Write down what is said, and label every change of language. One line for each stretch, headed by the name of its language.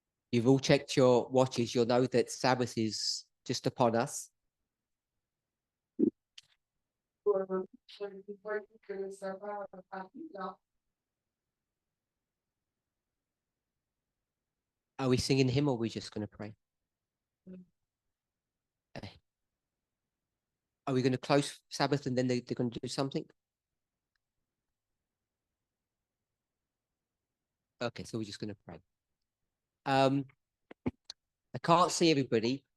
English: You've all checked your watches. You'll know that Sabbath is just upon us.
French: vous voyez que ça va arriver là.
English: Are we singing hymn or are we just going to pray? Okay. Are we going to close Sabbath and then they're going to do something? Okay, so we're just going to pray. I can't see everybody.